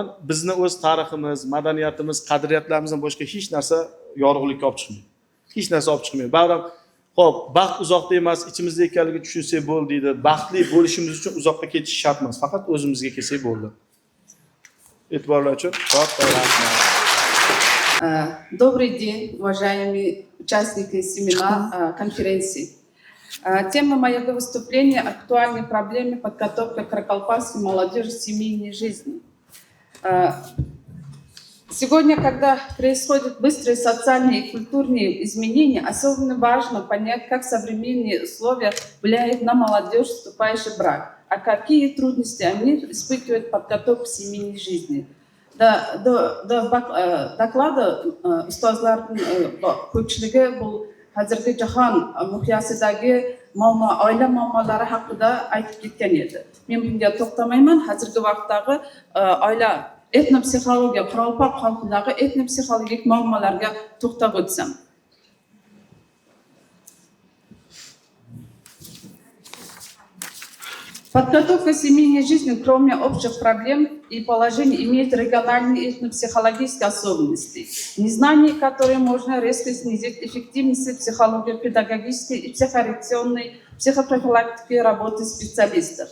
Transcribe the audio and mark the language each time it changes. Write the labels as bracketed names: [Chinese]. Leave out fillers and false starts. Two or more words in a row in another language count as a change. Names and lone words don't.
[Uzbek] Bizni o'z tariximiz, madaniyatimiz, qadriyatlarimizdan boshqa hech narsa yorug'likka olib chiqmaydi. Hech narsa olib chiqmaydi. Baribir, xo'p, baxt uzoqda emas, ichimizda ekanligini tushunsak bo'ldi deydi. Baxtli bo'lishimiz uchun uzoqqa ketish shart emas, faqat o'zimizga kelsak bo'ldi. E'tiborlar uchun katta rahmat. [Russian] Добрый день, уважаемые участники семинара конференции. Тема моего выступления – актуальные проблемы подготовки каракалпакской молодежи к семейной жизни. Сегодня, когда происходят быстрые социальные и культурные изменения, особенно важно понять, как современные условия влияют на молодежь, вступающую в брак, а какие трудности они испытывают в подготовке к семейной жизни. [Uzbek] Доклада ustozlarning ko'pchiligi bu hozirgi jahon miqyosidagi oila muammolari haqida aytib ketgan edi. Men bunga to'xtamayman. Hozirgi vaqtdagi oila etnopsixologiya, Qoraqalpoq xalqidagi etnopsixologik muammolarga to'xtab o'tsam. [Russian] Подготовка семейной жизни, кроме общих проблем и положений, имеет региональные этнопсихологические особенности, незнание которых можно резко снизить эффективность психологии, педагогической и психорекционной, психопрофилактики работы специалистов.